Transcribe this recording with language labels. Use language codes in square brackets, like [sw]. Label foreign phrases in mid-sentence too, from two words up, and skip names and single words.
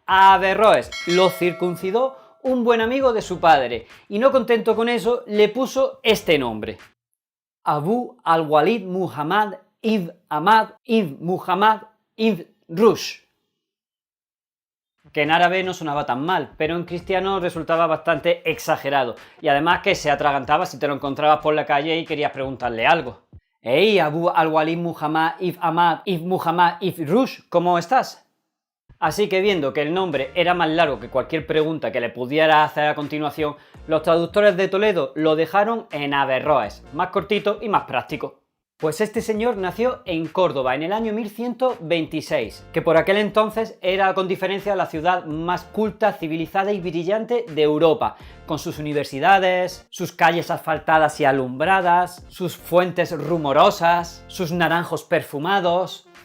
[es] A Averroes lo circuncidó un buen amigo de su padre y no contento con eso le puso este nombre: Abu al-Walid Muhammad ibn Ahmad ibn Muhammad ibn Rushd, que en árabe no sonaba tan mal, pero en cristiano resultaba bastante exagerado y además que se atragantaba si te lo encontrabas por la calle y querías preguntarle algo. Hey, Abu al-Walid Muhammad ibn Ahmad ibn Muhammad ibn Rushd, ¿cómo estás? Así que viendo que el nombre era más largo que cualquier pregunta que le pudiera hacer a continuación, los traductores de Toledo lo dejaron en Averroes, más cortito y más práctico. Pues este señor nació en Córdoba en el año 1126, que por aquel entonces era con diferencia la ciudad más culta, civilizada y brillante de Europa, con sus universidades, sus calles asfaltadas y alumbradas, sus fuentes rumorosas, sus naranjos perfumados,